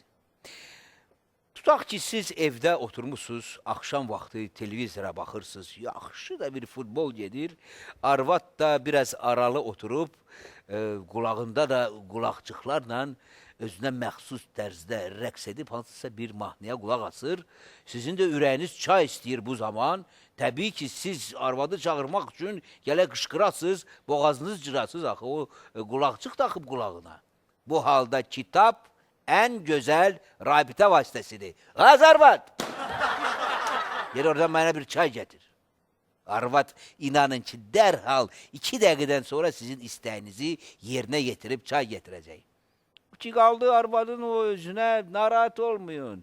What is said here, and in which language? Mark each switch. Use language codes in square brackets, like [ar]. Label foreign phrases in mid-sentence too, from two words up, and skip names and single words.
[az] Tutaq ki, siz evdə oturmuşsunuz, axşam vaxtı televizora baxırsınız, yaxşı da bir futbol gedir, arvad da biraz aralı oturub, qulağında da qulaqçıqlarla özünə məxsus tərzdə rəqs edib, hansısa bir mahnıya qulaq asır. Sizin də ürəyiniz çay istəyir bu zaman. Təbii ki, siz arvadı çağırmaq üçün gələ qışqırasınız, boğazınız cırasınız, axı o qulaqçıq taxıb qulağına. [tr] Bu halda kitap en güzel rabite vasitesidir. [az] Arvad! [tr] Gel oradan bana bir çay getir. Arvad inanın ki derhal 2 dakikadan sonra sizin isteğinizi yerine getirip çay getirecek. Ki kaldı arvadın o özüne narahat olmayın.